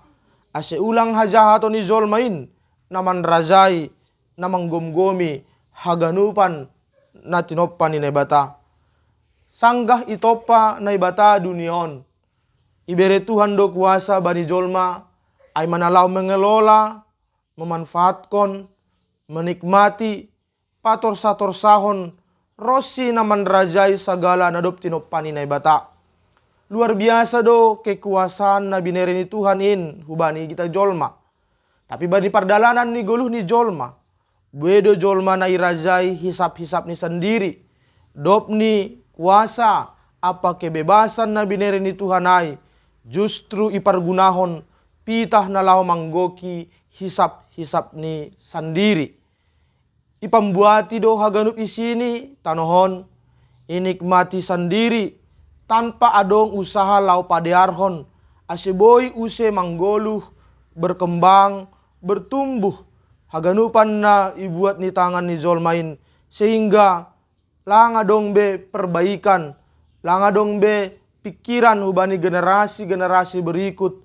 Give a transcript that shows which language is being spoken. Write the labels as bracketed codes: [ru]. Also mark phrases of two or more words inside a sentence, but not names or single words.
[bts] Ase ulang hajahaton ni jolmain. Naman rajai namang gomgomi haganupan na tinopa ni naibata. Sanggah itopa naibata dunion. Ibere Tuhan do kuasa bani jolma. Ay manalaw [id] mengelola. Memanfaatkan. [bts] Menikmati. Patorsa-torsahon. Rosi naman rajai sagala nadop tinopa ni naibata. [id] Luar biasa [bts] do kekuasaan na binere ni Tuhan in. Hubani kita jolma. Tapi bani pardalanan ni goluh ni jolma. Bedo jolma na irajai hisap-hisap ni sendiri. Dop ni kuasa apa kebebasan na binere ni Tuhan ay. Justru ipargunahon pitah na lao manggoki hisap-hisap ni sendiri. Ipambuati do haganup isini tanohon. Inikmati [id] sendiri tanpa [bts] adong usaha lau padearhon. Aseboy use manggoluh [id] berkembang bertumbuh. [bts] Haganupan na ibuat ni tangan ni jolmain. Sehingga langa dong be perbaikan. Langa dong be pikiran hubani [id] generasi-generasi berikut.